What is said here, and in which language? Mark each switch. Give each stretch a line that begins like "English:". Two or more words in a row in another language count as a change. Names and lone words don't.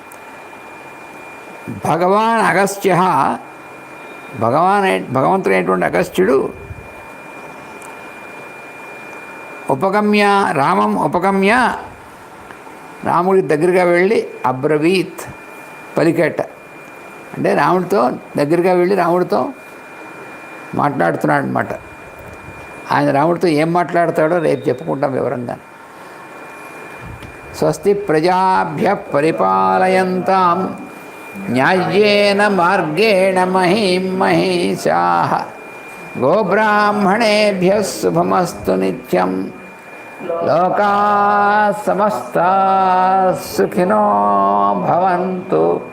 Telugu: భగవాన్ అగస్త్య, భగవంతుడైనటువంటి అగస్త్యుడు
Sanskrit: ఉపగమ్య ఉపగమ్య
Telugu: రాముడి దగ్గరగా వెళ్ళి అబ్రవీత్ పలికేట. అంటే రాముడితో దగ్గరగా వెళ్ళి రాముడితో మాట్లాడుతున్నాడు అనమాట. ఆయన రాముడితో ఏం మాట్లాడతాడో రేపు చెప్పుకుంటాం వివరంగా.
Sanskrit: స్వస్తి ప్రజాభ్య పరిపాలయంతాం న్యాయేన మార్గేణ మహీం మహీషాః గోబ్రాహ్మణేభ్యః శుభమస్తు నిత్యం. లోకాః సమస్తాః సుఖినో భవంతు.